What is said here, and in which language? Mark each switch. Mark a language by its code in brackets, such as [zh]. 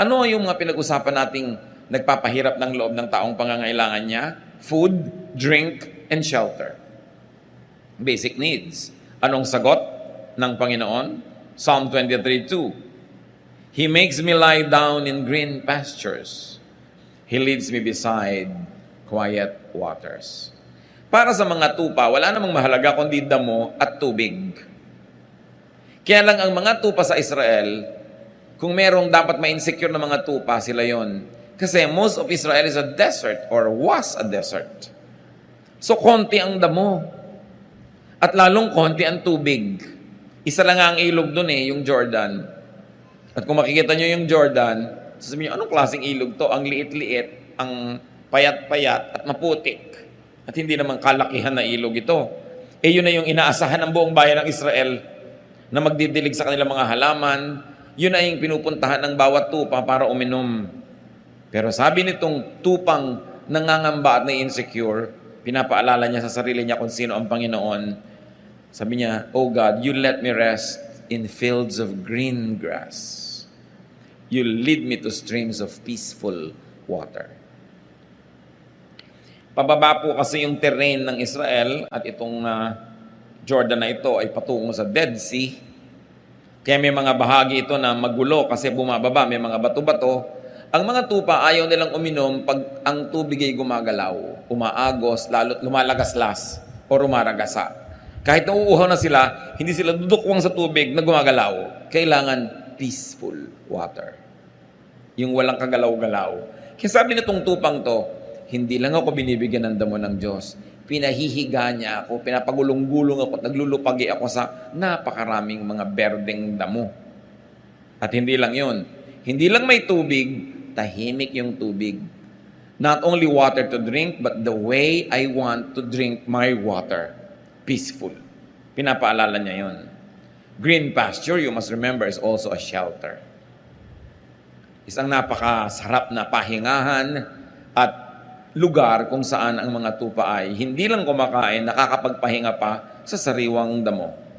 [tl] Ano yung mga pinag-usapan nating nagpapahirap ng loob ng taong pangangailangan niya? [en] Food, drink, and shelter. Basic needs. [tl] Anong sagot ng Panginoon? [en] Psalm 23:2. He makes me lie down in green pastures. He leads me beside quiet waters. [tl] Para sa mga tupa, wala namang mahalaga kundi damo at tubig. Kaya lang ang mga tupa sa Israel, kung merong dapat ma-insecure na mga tupa, sila yon. [en] Kasi most of Israel is a desert or was a desert. [tl] So konti ang damo. At lalong konti ang tubig. Isa lang ang ilog doon yung Jordan. At kung makikita nyo yung Jordan, sasabihin nyo, anong klaseng ilog to? Ang liit-liit, ang payat-payat at maputik. At hindi naman kalakihan na ilog ito. Yun na yung inaasahan ng buong bayan ng Israel na magdidilig sa kanilang mga halaman. Yun na yung pinupuntahan ng bawat tupa para uminom. Pero sabi nitong tupang nangangamba at na-insecure, pinapaalala niya sa sarili niya kung sino ang Panginoon. Sabi niya, [en] "Oh God, you let me rest in fields of green grass. You lead me to streams of peaceful water." [tl] Pababa po kasi yung terrain ng Israel at itong Jordan na ito ay patungo sa Dead Sea. Kaya may mga bahagi ito na magulo kasi bumababa, may mga bato-bato. Ang mga tupa ayaw nilang uminom pag ang tubig ay gumagalaw, umaagos, lalo't lumalagaslas o rumaragasa. Kahit nauuhaw na sila, hindi sila dudukwang sa tubig na gumagalaw. Kailangan [en] peaceful water. [tl] Yung walang kagalaw-galaw. Kaya sabi nitong tupang to, hindi lang ako binibigyan ng damo ng Diyos. Pinahihiga niya ako, pinapagulong-gulong ako, naglulupagi ako sa napakaraming mga berdeng damo. At hindi lang yun. Hindi lang may tubig, tahimik yung tubig. [en] Not only water to drink, but the way I want to drink my water. Peaceful. [tl] Pinapaalala niya yun. [en] Green pasture, you must remember, is also a shelter. [tl] Isang napakasarap na pahingahan at lugar kung saan ang mga tupa ay hindi lang kumakain, nakakapagpahinga pa sa sariwang damo.